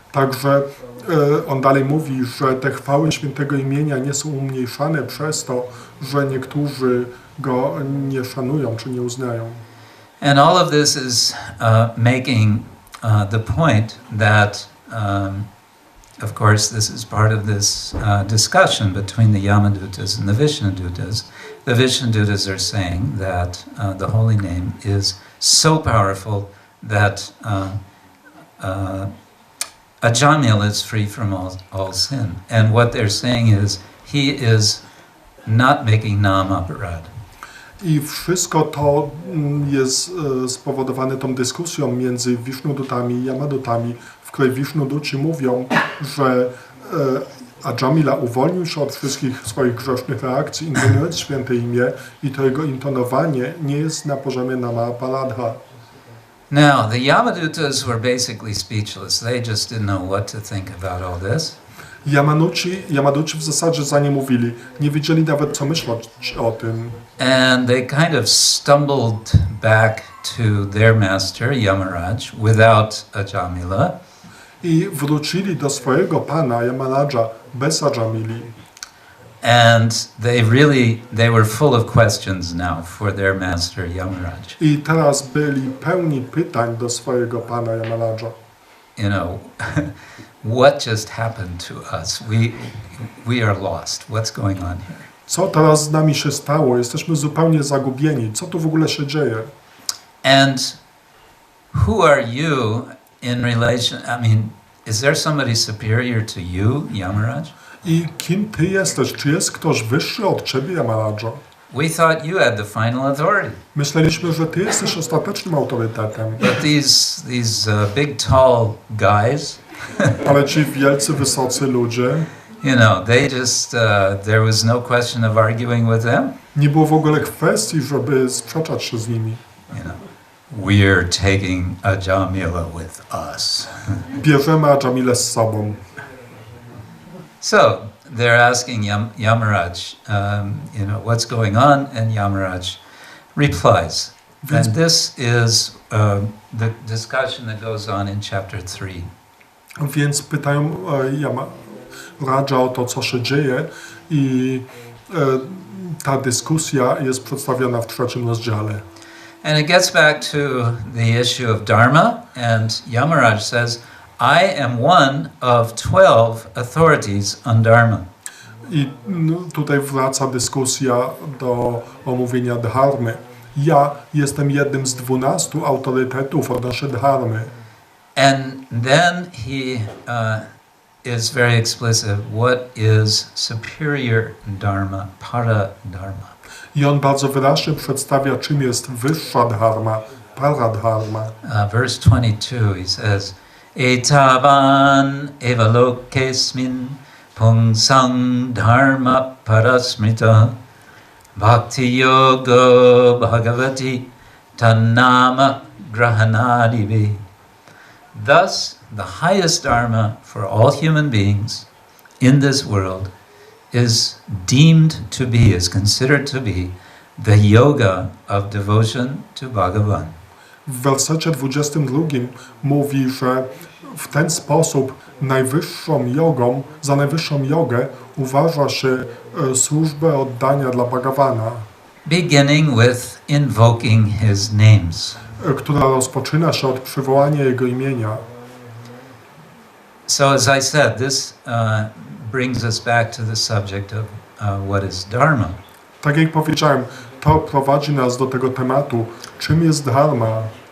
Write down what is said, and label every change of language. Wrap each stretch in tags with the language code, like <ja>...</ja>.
<pl>Także on dalej mówi, że te chwały świętego imienia nie są umniejszane przez to, że niektórzy go nie szanują czy nie uznają.</pl> <en>And all of this is making the point that, of course, this is part of this discussion between the Yamadutas and the Vishnudutas. The Vishnudutas are saying that the holy name is so powerful that Ajamil is free from all sin. And what they're saying is he is not making nam aparad.</en> <pl>I wszystko to jest spowodowane tą dyskusją między Vishnudutami i Yamadutami, w której Vishnuduci mówią, że Ajamila uwolnił się od wszystkich swoich grzesznych reakcji, intonując święte imię, i to jego intonowanie nie jest na poziomie nama paladha.</pl> <en>Now, the Yamadutas were basically speechless. They just didn't know what to think about all this.</en> <pl>Yamaduci w zasadzie za nie mówili, nie wiedzieli nawet co myśleć o tym.</pl> <en>And they kind of stumbled back to their master, Yamaraj, without Ajamila.</en> <pl>I wrócili do swojego pana, Yamaraja, bez Ajamili.</pl> <en>And they were full of questions now for their master, Yamaraj.</en> <pl>I teraz byli pełni pytań do swojego pana, Yamaraja.</pl> <en>You know, what just happened to us? We are lost. What's going on here?</en> <pl>Co teraz z nami się stało? Jesteśmy zupełnie zagubieni. Co tu w ogóle się dzieje?</pl> <en>And who are you in relation? I mean, is there somebody superior to you, Yamaraj?</en> <pl>I kim ty jesteś? Czy jest ktoś wyższy od ciebie, Yamarajo?</pl> <en>We thought you had the final authority.</en> <pl>Myśleliśmy, że ty jesteś ostatecznym autorytetem.</pl> <en>But these big tall guys,</en> <pl>Ale ci wielcy, wysocy ludzie,</pl> <en>you know, they just there was no question of arguing with them.</en> <pl>nie było w ogóle kwestii, żeby sprzeczać się z nimi.</pl> <en>You know, we're taking Ajamila with us.</en> <pl>Bierzemy Ajamilę z sobą.</pl> <en>So they're asking Yamaraj, you know, what's going on, and Yamaraj replies. And this is the discussion that goes on in chapter 3.</en> <pl>Więc pytają Yamaraja o to, co się dzieje, i ta dyskusja jest przedstawiona w 3 rozdziale.</pl> <en>And it gets back to the issue of Dharma, and Yamaraj says, I am one of 12 authorities on Dharma.</en> <pl>I tutaj wraca dyskusja do omówienia dharmy. Ja jestem jednym z 12 autorytetów odnośnie dharmy.</pl> <en>And then he is very explicit. What is superior dharma, para dharma?</en> <pl>I on bardzo wyraźnie przedstawia, czym jest wyższa dharma, paradharma.</pl> <en>Verse 22, he says,</en> <sa>Etavan evalokesmin pungsang dharma parasmrita bhakti yoga bhagavati tannama grahanadivi.</sa> <en>Thus, the highest dharma for all human beings in this world is deemed to be, is considered to be, the yoga of devotion to Bhagavan.</en> <pl>W wersecie 22 mówi, że w ten sposób najwyższą jogą, za najwyższą jogę uważa się służbę oddania dla Bhagavana,</pl> <en>Beginning with invoking his names.</en> <pl>która rozpoczyna się od przywołania jego imienia.</pl> <en>So as I said, this brings us back to the subject of what is Dharma.</en> <pl>Tak jak powiedziałem, to prowadzi nas do tego tematu, czym jest dharma.</pl>